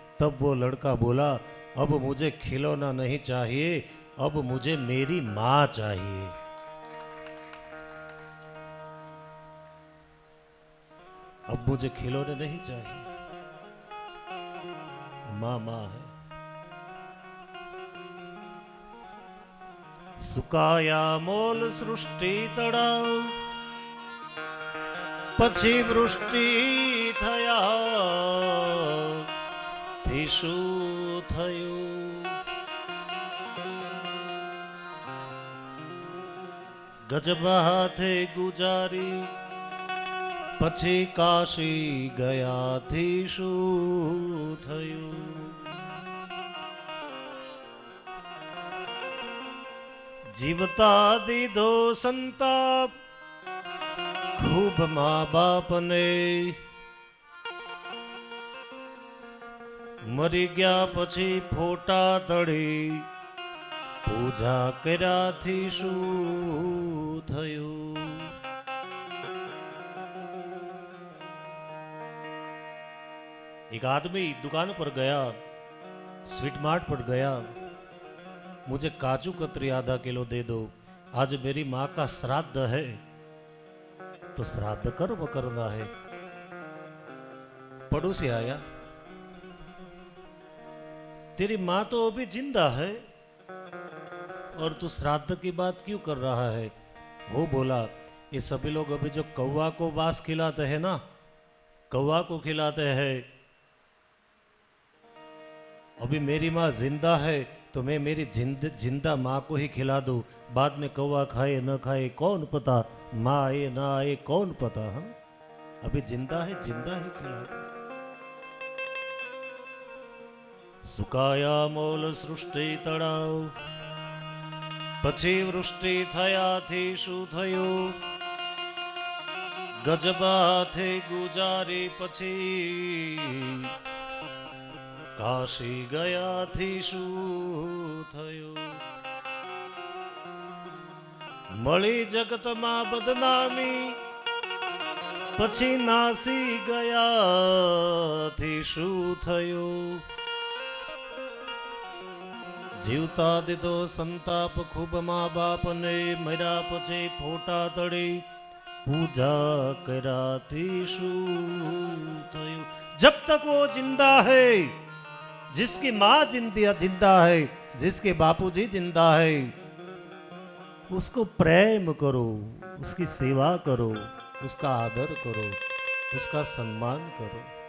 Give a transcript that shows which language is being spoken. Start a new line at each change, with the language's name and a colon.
Hindi: तब वो लड़का बोला, अब मुझे खिलौना नहीं चाहिए, अब मुझे मेरी मां चाहिए। अब मुझे खिलौने नहीं चाहिए, मां मां है।
Gujarati: સુકાયા મોલ સૃષ્ટિ તળાવ, પછી વૃષ્ટિ થયા, થી શું થયું? ગજબ હાથે ગુજારી પછી કાશી ગયાથી શું થયું? જીવતા દીધો સંતાપ ખૂબ મા બાપને, મરી ગયા પછી ફોટા તળી પૂજા કર્યાથી શું થયું?
Hindi: एक आदमी दुकान पर गया, स्वीट मार्ट पर गया, मुझे काजू कतरी आधा किलो दे दो, आज मेरी माँ का श्राद्ध है, तो श्राद्ध कर्म करना है। पड़ोसी आया, तेरी माँ तो अभी जिंदा है और तू श्राद्ध की बात क्यों कर रहा है? वो बोला, ये सभी लोग अभी जो कौवा को वास खिलाते हैं ना, कौवा को खिलाते हैं, अभी मेरी माँ जिंदा है तो मैं मेरी जिंदा माँ को ही खिला दूं, बाद में कौवा खाए न खाए कौन पता, माँ आए ना आए कौन पता। हाँ, अभी जिंदा है, जिंदा ही खिला दो।
Gujarati: સુકાયા મોલ સૃષ્ટિ તળાવ, પછી વૃષ્ટિ થયાથી શું થયું? ગજબાથે ગુજારી પછી કાશી ગયાથી શું થયું? મળી જગતમાં બદનામી પછી નાસી ગયાથી શું થયું? જીવતા દીધો સંતાપ ખૂબ મા બાપને, મર્યા પછી ફોટા તળી પૂજા કર્યાથી શું થયું?
Hindi: जब तक वो जिंदा है, जिसकी माँ जिंदा है, जिसके बापूजी जिंदा है, उसको प्रेम करो, उसकी सेवा करो, उसका आदर करो, उसका सम्मान करो।